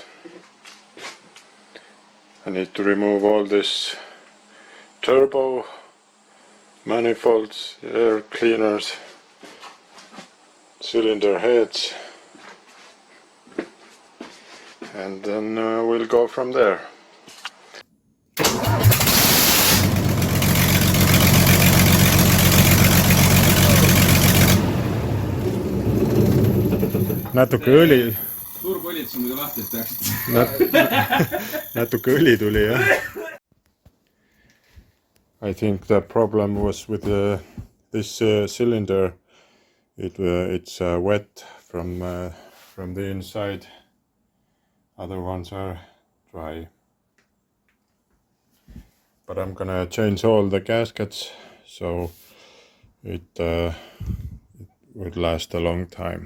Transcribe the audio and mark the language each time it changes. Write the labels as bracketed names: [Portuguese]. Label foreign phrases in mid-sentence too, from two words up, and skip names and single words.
[English] I need to remove all this turbo manifolds, air cleaners, cylinder heads, and then we'll go from there. [Estonian] Natuke õli. Turboõlitus on muidu lahti, et peaksid. Natuke õli tuli, jah. [English] I think the problem was with this cylinder. It's wet from the inside. Other ones are dry. But I'm gonna change all the gaskets so it would last a long time.